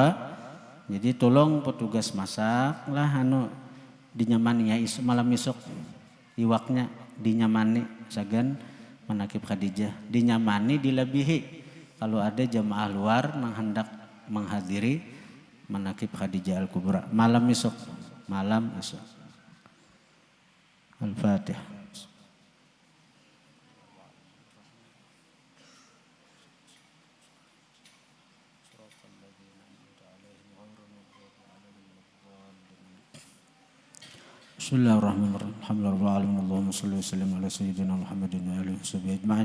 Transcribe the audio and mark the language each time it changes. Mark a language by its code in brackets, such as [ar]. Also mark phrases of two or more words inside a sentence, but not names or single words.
[bjn] Jadi tolong petugas masak lah dinyamani ya malam esok iwaknya dinyamani sagan manaqib Khadijah, dinyamani dilebihi kalau ada jamaah luar menghendak menghadiri manaqib Khadijah Al-Kubra malam esok. [ar] Al-Fatihah. بسم الله الرحمن الرحيم. الحمد لله رب العالمين اللهم صل وسلم على سيدنا محمد وآله وصحبه أجمعين.